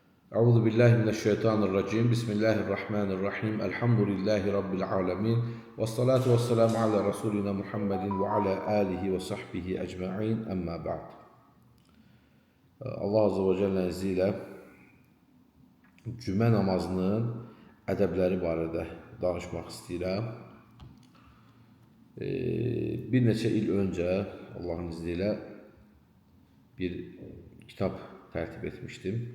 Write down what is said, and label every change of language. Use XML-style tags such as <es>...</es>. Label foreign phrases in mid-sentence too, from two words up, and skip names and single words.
<ar>أعوذ بالله من الشيطان الرجيم. بسم الله الرحمن الرحيم. الحمد لله رب العالمين. والصلاة والسلام على رسولنا محمد وعلى آله وصحبه أجمعين. أما بعد. الله عز وجل</ar> <az>izniyle cümə namazının ədəbləri barədə danışmaq istəyirəm. Bir neçə il öncə Allahın izni ilə bir kitab tərtib etmişdim.</az>